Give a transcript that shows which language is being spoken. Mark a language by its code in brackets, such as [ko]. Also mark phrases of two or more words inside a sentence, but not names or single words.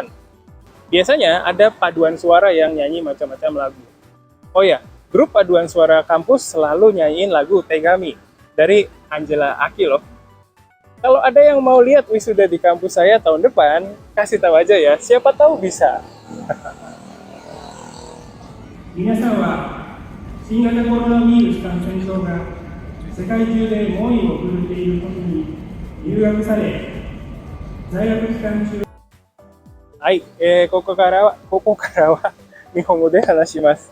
[id] Biasanya ada paduan suara yang nyanyi macam-macam lagu. Oh ya, grup paduan suara kampus selalu nyanyiin lagu Tegami dari Angela Aki loh. Kalau ada yang mau lihat wisuda di kampus saya tahun depan, kasih tahu aja ya, siapa tahu bisa. [ja] 皆さんは新型コロナウイルス感染症が世界中で猛威を振るっている時に留学され、在学期間中はい、ここからは日本語で話します。